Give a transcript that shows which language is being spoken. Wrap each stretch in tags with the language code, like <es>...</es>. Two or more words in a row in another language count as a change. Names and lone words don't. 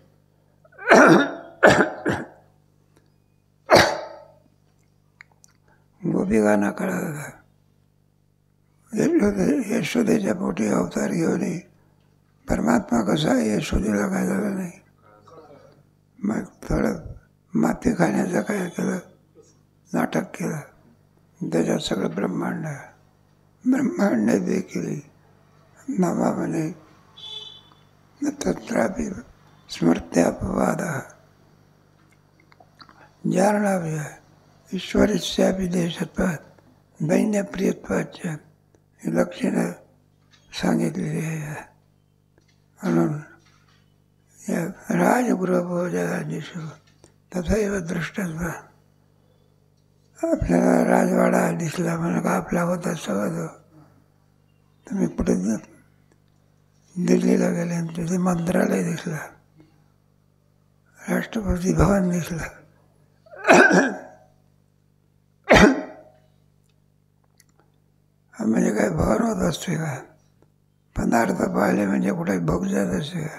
<mr>गोपिकांना कळालं यशोदेच्या पोटी अवतार घेऊन परमात्मा कसा आहे यशोदेला काय झालं नाही. मग थोडं माती खाण्याचं काय केलं नाटक केलं त्याच्यात सगळं ब्रह्मांड देखील नामामध्ये</mr> <sa>तत्रापि स्मृत्यापवादः जारणाव्य ईश्वरस्यापि देशत्वात् दैन्यप्रियत्वाच्च</sa> <mr>ही लक्षणं सांगितलेली आहे. म्हणून या</mr> <sa>राजगृहभोजनादिषु तथैव दृष्टत्व</sa> <mr>आपल्याला राजवाडा दिसला म्हणा का आपला होता सगळं तुम्ही कुठे दिल्लीला गेले तिथे मंत्रालय दिसला राष्ट्रपती भवन दिसलं म्हणजे काय भवन होत असते का पदार्थ पाहिले म्हणजे कुठे भोग जात असते का.</mr>